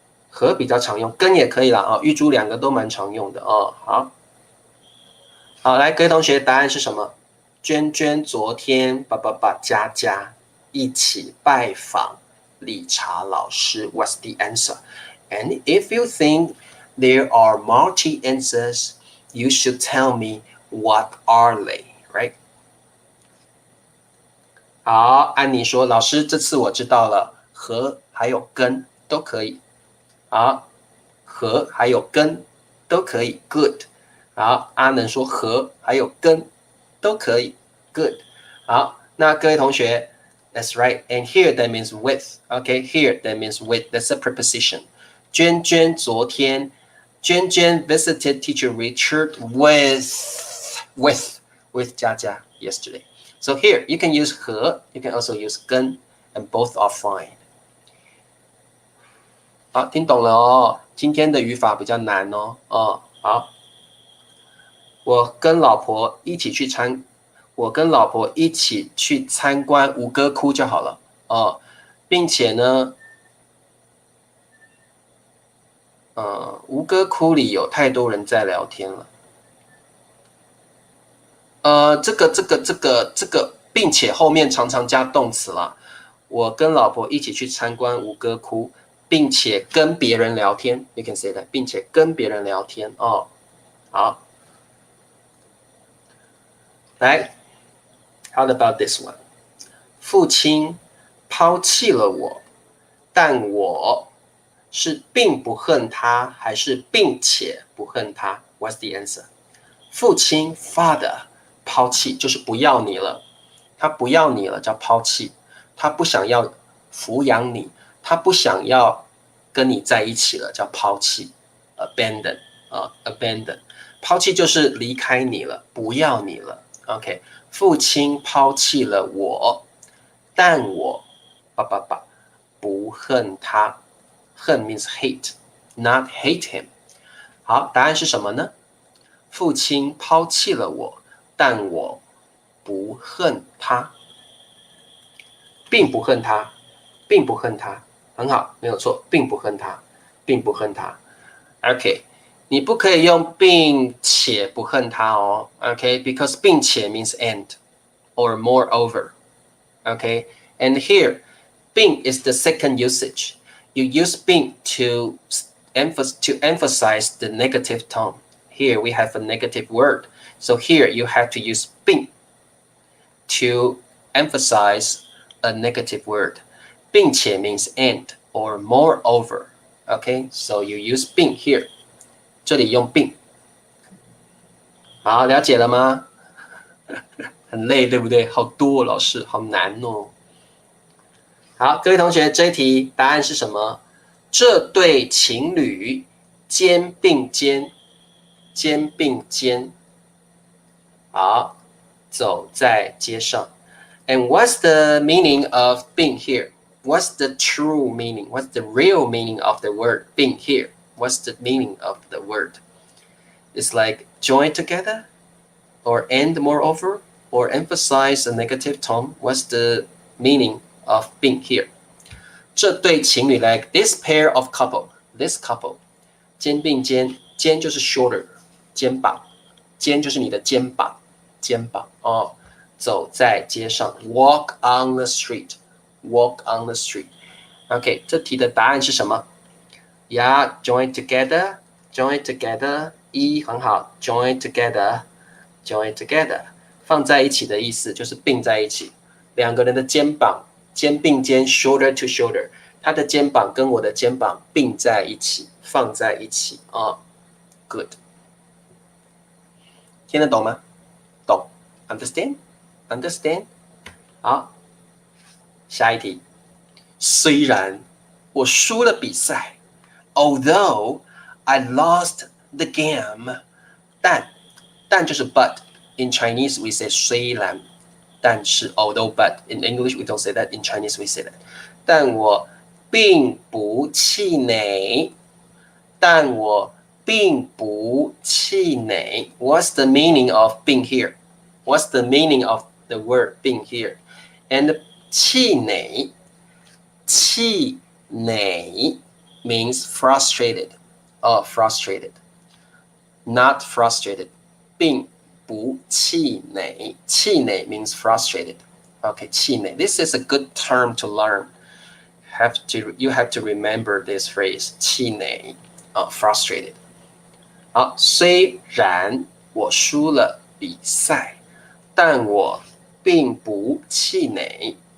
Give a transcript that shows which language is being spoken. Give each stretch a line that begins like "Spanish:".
Chinese: 和比较常用，跟也可以啦啊，玉珠两个都蛮常用的哦。好，来各位同学，答案是什么？娟娟昨天佳佳一起拜访理查老师。
English: What's the answer? And if you think there are multi answers, you should tell me what are they, right?
Chinese: 好，安妮说，老师，这次我知道了，和还有跟都可以。好，和还有跟都可以 ，
English: good。
Chinese: 好，阿能说和还有跟都可以 ，
English: good。
Chinese: 好，那各位同学
English: ，that's right。And here that means with。 Okay, here that means with. That's a preposition。 娟娟昨天，娟娟 visited teacher Richard with 佳佳 yesterday。 So here you can use 和 you can also use 跟 and both are fine.
Chinese: 好，听懂了哦。今天的语法比较难哦。好，我跟老婆一起去参观吴哥窟就好了哦，并且呢，吴哥窟里有太多人在聊天了。这个，并且后面常常加动词啦。我跟老婆一起去参观吴哥窟，并且跟别人聊天。
English: You can say that，
Chinese: 并且跟别人聊天哦。
English: 好，来 ，How about this one？
Chinese: 父亲抛弃了我，但我是并不恨他，还是并且不恨他 ？
English: What's the answer？
Chinese: 父亲 father 抛弃就是不要你了，他不要你了叫抛弃，他不想要抚养你，他不想要跟你在一起了叫抛弃 ，abandon abandon， 抛弃就是离开你了，不要你了。 OK， 父亲抛弃了我，但我不恨他，恨
English: means hate， not hate him。
Chinese: 好，答案是什么呢？父亲抛弃了我，但我不恨他，并不恨他，并不恨他，很好，没有错，并不恨他，并不恨他。 OK， 你不可以用并且不恨他哦。
English: OK，because 并且 means and or moreover。 OK，and here 并 is the second usage. You use 并 to emphasize the negative tone. Here we have a negative word. So here you have to use 并 to emphasize a negative word. 并且 means and or moreover. Okay, so you use 并 here.
Chinese: 这里用并。好，了解了吗？很累，对不对？好多哦，老师，好难哦。好，各位同学，这一题答案是什么？这对情侣肩并肩，肩并肩，好，走在街上。
English: And what's the meaning of 并 here? What's the true meaning? What's the real meaning of the word 并 here? What's the meaning of the word? It's like join together, or end moreover, or emphasize a negative tone. What's the meaning of 并 here?
Chinese: 这对情侣
English: like this pair of couple, this couple,
Chinese: 肩并肩，肩就是 shoulder, 肩膀，肩就是你的肩膀，肩膀哦。走在街上
English: ，walk on the street, walk on the street. OK，
Chinese: 这题的答案是什么
English: ？Yeah, join together, join together.
Chinese: 很好
English: ，join together, join together.
Chinese: 放在一起的意思就是并在一起，两个人的肩膀肩并肩 ，
English: shoulder to shoulder，
Chinese: 他的肩膀跟我的肩膀并在一起，放在一起啊。 Good， 听得懂吗？懂 ，
English: understand， understand。
Chinese: 好，下一题。虽然我输了比赛
English: ，although I lost the game，
Chinese: 但就是
English: but。 In Chinese we say 虽然。 但是 although but in English we don't say that, in Chinese we say that.
Chinese: 但我并不气馁，但我并不气馁。
English: What's the meaning of 并 here? What's the meaning of the word 并 here? And 气馁means frustrated. Frustrated, not frustrated. 并不气馁，气馁 means frustrated. Okay, 气馁. This is a good term to learn. You have to remember this phrase.
Chinese: 气馁 frustrated. 好，虽然我输了比赛，但我并不气馁。